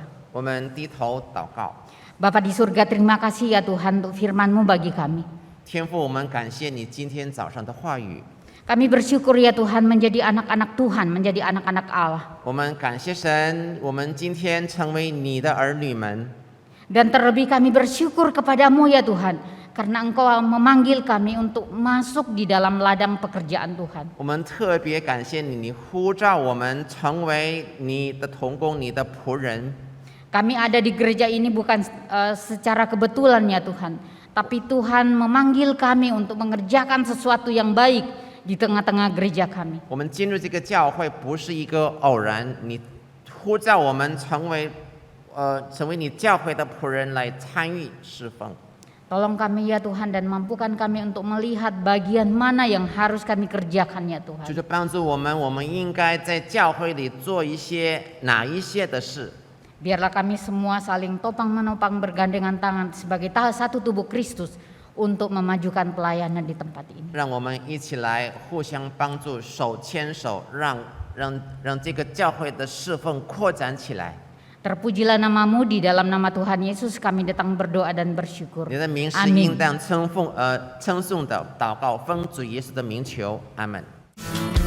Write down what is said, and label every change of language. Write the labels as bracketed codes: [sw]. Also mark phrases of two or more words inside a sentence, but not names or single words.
[zh] 我们低头祷告。 [id] Bapa di surga, terima kasih ya Tuhan untuk firman-Mu bagi kami. [zh] 天父，我们感谢你今天早上的话语。 [id] Kami bersyukur ya Tuhan menjadi anak-anak Tuhan, menjadi anak-anak Allah. [zh] 我们感谢神，我们今天成为你的儿女们。 [id] Dan terlebih kami bersyukur kepadamu ya Tuhan, karena Engkau memanggil kami untuk masuk di dalam ladang pekerjaan Tuhan. [zh] 我们特别感谢你，你呼召我们成为你的同工，你的仆人。 [id] Kami ada di gereja ini bukan secara kebetulan ya Tuhan, tapi Tuhan memanggil kami untuk mengerjakan sesuatu yang baik di tengah-tengah gereja kami. [zh] 我们进入这个教会不是一个偶然，你呼召我们成为你教会的仆人来参与侍奉。 [id] Tolong kami ya Tuhan dan mampukan kami untuk melihat bagian mana yang harus kami kerjakan ya [zh] 就 [id] Tuhan. [zh] 是帮助我们应该在教会里做哪一些的事。 [id] Biarlah kami semua saling topang menopang bergandengan tangan sebagai satu tubuh Kristus untuk memajukan pelayanan di tempat ini. [zh] 让我们一起来互相帮助，手牵手，让这个教会的侍奉扩展起来。 [id] Terpujilah namamu, di dalam nama Tuhan Yesus kami datang berdoa dan bersyukur. [zh] 你的名是 [id] Amin. [zh] 应当称颂的，祷告奉主耶稣的名求，阿门。